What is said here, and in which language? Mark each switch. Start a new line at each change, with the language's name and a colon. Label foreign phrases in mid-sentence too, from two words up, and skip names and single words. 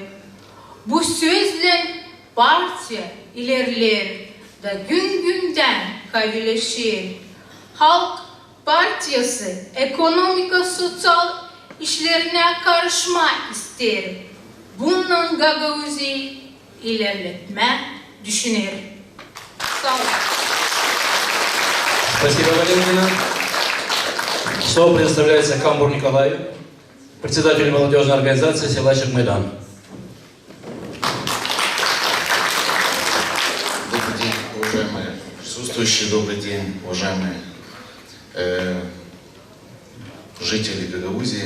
Gagauz: Bu sözle partiye ilerler da gün günden kavileşir. Halk Partisi ekonomik sosyal işlerine karışma ister. Bundan Gagauzya'yı ilerletme düşünür. Sağ olun.
Russian: Спасибо, Валентина. Слово предоставляется Камбур Николаю, председателю молодежной организации села Чекмайдан. Добрый день, уважаемые присутствующие, добрый день, уважаемые жители Гагаузии.